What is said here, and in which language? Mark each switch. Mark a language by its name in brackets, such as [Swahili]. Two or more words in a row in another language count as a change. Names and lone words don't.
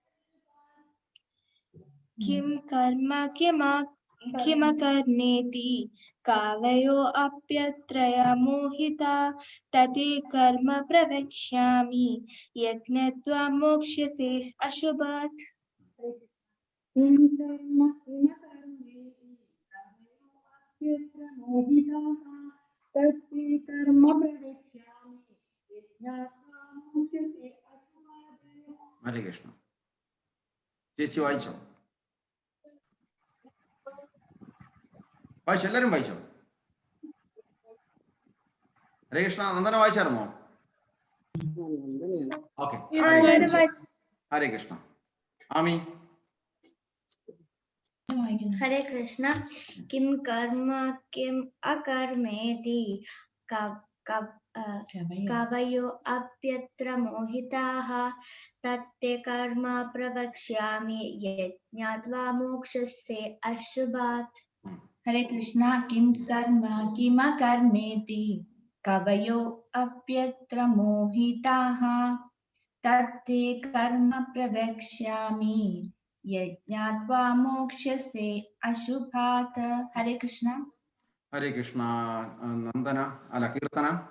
[Sanskrit] किं कर्म किमकर्मेति कालयो अप्यत्रय मोहिता तते कर्म प्रवक्ष्यामि यज्ञत्वा मोक्ष्यसे अशुभात् किं कर्म किमकर्मेति कालयो अप्यत्र मोहिताः तते कर्म प्रवक्ष्यामि यज्ञत्वा मोक्ष्यसे अशुभात् हरे कृष्ण। [Malayalam] ചേച്ചി വായിച്ചോ? വായിച്ചോ? എല്ലാവരും വായിച്ചോ? ഹരേ കൃഷ്ണ. നന്ദന വായിച്ചായിരുന്നോ? ഓക്കെ. ഹരേ കൃഷ്ണ. ആമി. [Sanskrit] हरे कृष्ण। किं कर्म किम अकर्मेति कवयो अप्यत्र मोहिताः तत्ते कर्म प्रवक्ष्यामि यज्ञात्वा मोक्षसे अशुभात्। हरे कृष्ण। किं कर्म किमकर्मेति कवयो अप्यत्र मोहिताः तत्ते कर्म प्रवक्ष्यामि यज्ञात्वा मोक्षसे अशुभात्। हरे कृष्ण। [Malayalam] ഹരേ കൃഷ്ണ. നന്ദന അല്ല കീർത്തന.